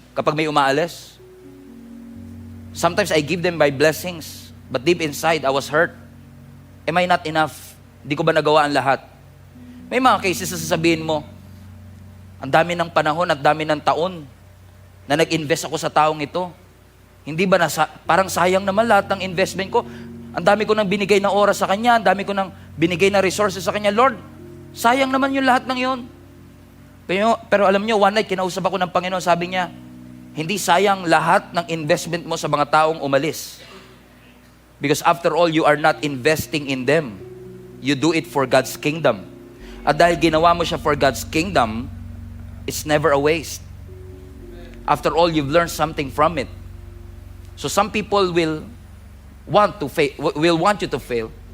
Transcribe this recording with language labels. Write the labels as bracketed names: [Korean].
[Filipino] Kapag may umaalis, [English] sometimes I give them my blessings, but deep inside, I was hurt. Am I not enough? [Filipino] Hindi ko ba nagawa ang lahat? May mga cases na sasabihin mo, ang dami ng panahon at dami ng taon na nag-invest ako sa taong ito. Hindi ba parang sayang naman lahat ng investment ko? Ang dami ko nang binigay na oras sa Kanya, ang dami ko nang binigay na resources sa Kanya. Lord, sayang naman yung lahat ng yun. Pero alam niyo, [English] one night, [Filipino] kinausap ako ng Panginoon, sabi niya, hindi sayang lahat ng investment mo sa mga taong umalis. [English] Because after all, you are not investing in them. You do it for God's kingdom. [Filipino] At dahil ginawa mo siya [English] for God's kingdom, it's never a waste. After all, you've learned something from it. So some people will want you to fail.